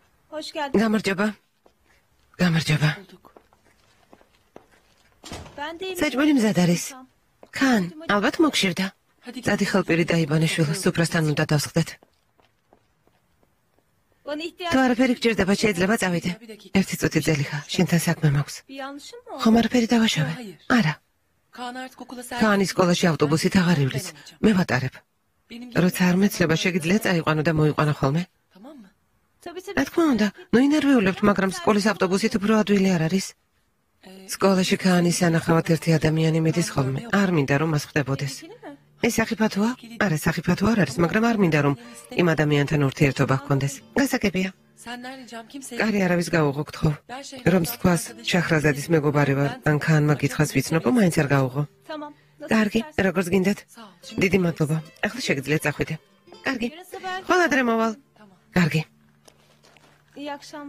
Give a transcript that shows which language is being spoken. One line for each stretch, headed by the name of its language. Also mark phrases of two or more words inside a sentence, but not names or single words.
Turkish: Hoş geldin.
Georgian: გამარჯობა. გამარჯობა.
Turkish: Ben de
Georgian: საჭმელი მზად არის. კან, ალბათ მოგშირდა. წადი ხელპირი დაიბანე შვილო, სუფრასთან უნდა დავსხდეთ.
Turkish: Bana ihtiyaç
Georgian: თუ არაფერი გჭირდება, შეიძლება წავიდე. ერთი წუთი ძელი ხარ, შენთან საქმე მაქვს.
Turkish: bir yanlışım mı oldu?
Georgian: ხომ არაფერი დავაშავე? არა. კანის სკოლაში ავტობუსით აღარ ივლის. მე ვატარებ. როცა არ მეცლება, შეგიძლია წაიყვანო და მოიყვანო ხოლმე?
Turkish: Tabii tabii.
Georgian: რა თქმა უნდა, ნუ ინერვიულებთ, მაგრამ სკოლის ავტობუსით უფრო ადვილი არ არის. სკოლაში კანის ანახავად ერთი ადამიანი მედის ხოლმე. არ მინდა რომ მას ხდებოდეს. ეს საფათოა? არა, საფათო არ არის, მაგრამ არ მინდა რომ იმ ადამიანთან ურთიერთობა ჰქონდეს. გასაგებია. კარი არავის გაუღო გთხოვ. რომ თქვას შახრაზადის მეგობარი ვარ, ან კანმა გითხრას ვიცნობო, მაინც არ გაუღო.
Turkish: Tamam.
Georgian: კარგი, როგორც გინდათ. დიდი მადლობა. ახლა შეგიძლიათ წახვიდე. კარგი.
Turkish: Yarın sabah
Georgian: ხოლმე ადრე მოვალ. კარგი.
Turkish: iyi akşamlar.